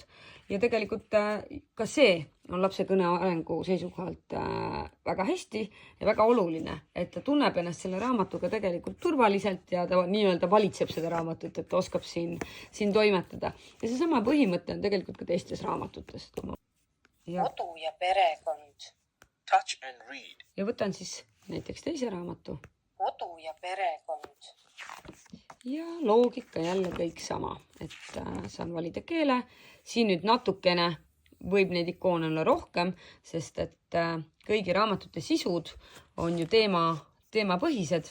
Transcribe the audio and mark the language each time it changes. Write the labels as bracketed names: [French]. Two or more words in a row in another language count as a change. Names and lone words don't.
[Estonian] Ja tegelikult ka see on lapse kõne arengu seisukohalt väga hästi ja väga oluline, et ta tunneb ennast selle raamatuga tegelikult turvaliselt ja ta nii-öelda valitseb seda raamatut, et ta oskab siin toimetada. Ja see sama põhimõte on tegelikult ka teistes raamatutes. Kodu ja perekond. [English] Touch and read. [Estonian] Ja võtan siis näiteks teise raamatu. Kodu ja perekond. Ja loogika jälle kõik sama, et saan valida keele. Siin nüüd natukene võib neid ikoone olla rohkem, sest et kõigi raamatute sisud on ju teemapõhised.